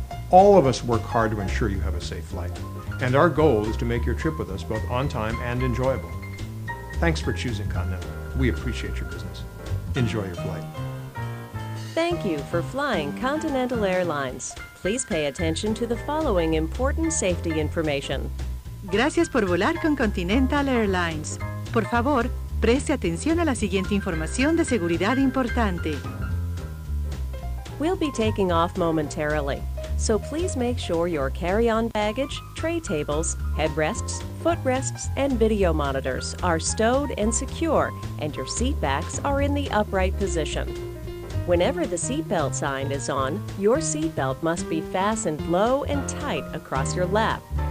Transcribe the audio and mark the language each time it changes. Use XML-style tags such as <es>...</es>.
<en>All of us work hard to ensure you have a safe flight, and our goal is to make your trip with us both on time and enjoyable. Thanks for choosing Continental. We appreciate your business. Enjoy your flight. Thank you for flying Continental Airlines. Please pay attention to the following important safety information.</en> <es>Gracias por volar con Continental Airlines. Por favor, preste atención a la siguiente información de seguridad importante.</es> <en>We'll be taking off momentarily, so please make sure your carry-on baggage, tray tables, headrests, footrests, and video monitors are stowed and secure, and your seat backs are in the upright position. Whenever the seatbelt sign is on, your seatbelt must be fastened low and tight across your lap.</en>